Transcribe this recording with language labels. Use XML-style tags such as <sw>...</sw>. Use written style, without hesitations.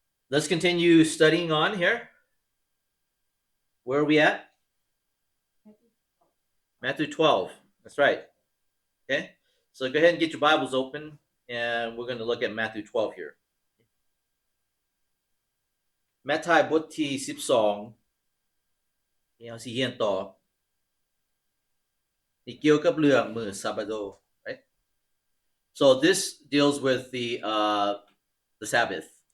<en>Let's continue studying on here. Where are we at? Matthew 12. That's right. Okay. So go ahead and get your Bibles open, and we're going to look at Matthew 12 here.</en> <tts>แมทธิวบทที่12เอาสิเรียนต่อนี่เกี่ยวกับเรื่องมื้อซาบาโด right?</tts> <en>So this deals with the Sabbath.</en>